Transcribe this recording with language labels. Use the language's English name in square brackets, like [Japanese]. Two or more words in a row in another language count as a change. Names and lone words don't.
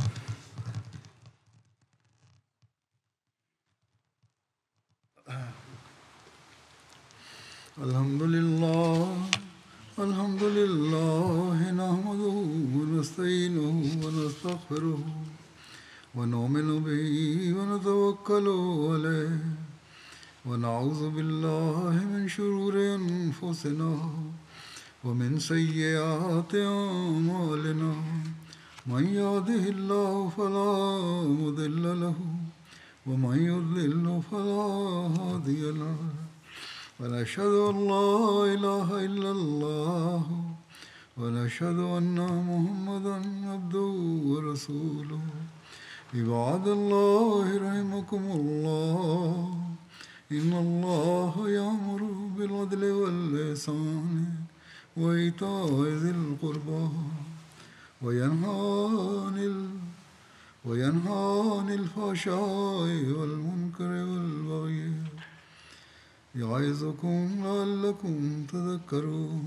[Arabic] الحمد لله نحمده ونستعينه ونستغفره ونؤمن به ونتوكل عليه ونعوذ بالله من شرور أنفسنا ومن سيئات أعمالنا. من يهده الله فلا مضل له ومن يضلله فلا هادي له. ونشهد أن لا إله إلا الله ونشهد أن محمدا عبده ورسوله. عباد الله رحمكم الله إن الله يأمر بالعدل والإحسان وإيتاء ذي القربى وينهى عن الفحشاء والمنكر والبغي يعظكم لعلكم تذكرون.